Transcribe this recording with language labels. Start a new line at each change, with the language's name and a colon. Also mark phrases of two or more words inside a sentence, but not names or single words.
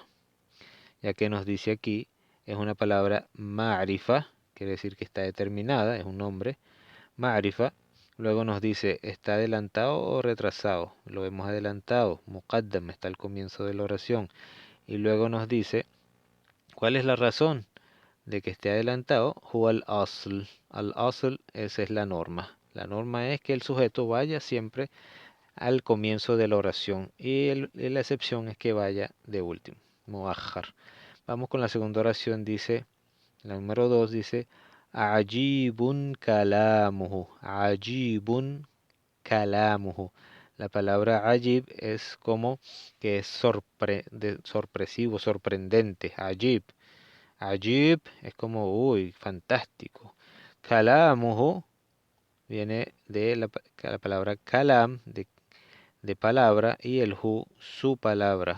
Spanish: Ya que nos dice aquí, es una palabra ma'rifa, quiere decir que está determinada, es un nombre, ma'rifa. Luego nos dice, ¿está adelantado o retrasado? Lo hemos adelantado, muqaddam, está al comienzo de la oración. Y luego nos dice, ¿cuál es la razón de que esté adelantado?
Arabic: هو الأصل. الأصل,
Spanish: esa es la norma. La norma es que el sujeto vaya siempre al comienzo de la oración y la excepción es que vaya de último, muakhar. Vamos con la segunda oración, dice, la número 2 dice,
Arabic: عجيبٌ كلامه، عجيبٌ كلامه.
Spanish: La palabra ajib es como que es sorpresivo, sorprendente, ajib. Ajib es como, uy, fantástico. Kalamuhu viene de la palabra kalam, de palabra, y el hu, su palabra.